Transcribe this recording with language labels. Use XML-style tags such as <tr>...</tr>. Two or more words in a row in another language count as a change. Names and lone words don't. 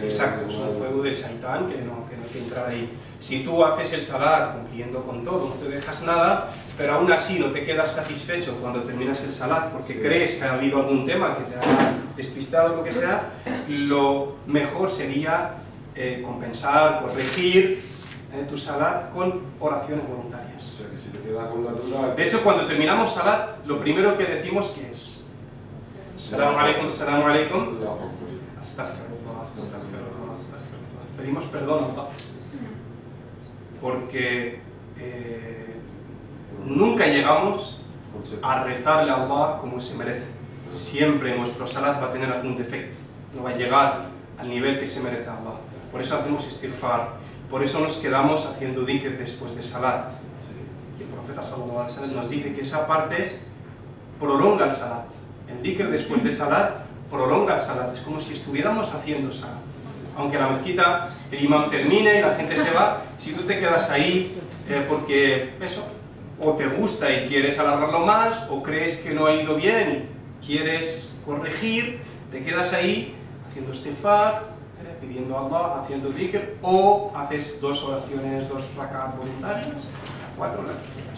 <es>Exacto, es un juego del shaitán que no hay que entrar ahí. Si tú haces el salat cumpliendo con todo, no te dejas nada, pero aún así no te quedas satisfecho cuando terminas el salat porque crees que ha habido algún tema que te ha despistado o lo que sea, lo mejor sería compensar, corregir tu salat con oraciones voluntarias. O sea que si te queda con la duda... De hecho, cuando terminamos salat, lo primero que decimos que es</es> <ar>السلام عليكم أستغفر الله أستغفر الله أستغفر الله.</ar> <es>Pedimos perdón a Allah porque nunca llegamos a rezarle a Allah como se merece. Siempre nuestro salat va a tener algún defecto, no va a llegar al nivel que se merece a Allah. Por eso hacemos istighfar, por eso nos quedamos haciendo dhikr después de salat. Y el profeta</es> <ar>صلى الله عليه وسلم</ar> <es>nos dice que esa parte prolonga el salat. El dhikr después del salat prolonga el salat, es como si estuviéramos haciendo salat. Aunque la mezquita, el imam termine y la gente se va, si tú te quedas ahí porque eso, o te gusta y quieres alargarlo más, o crees que no ha ido bien y quieres corregir, te quedas ahí haciendo istighfar, pidiendo a Allah, haciendo dhikr, o haces 2 oraciones, 2 rakat voluntarias, 4 las que quieras.</es>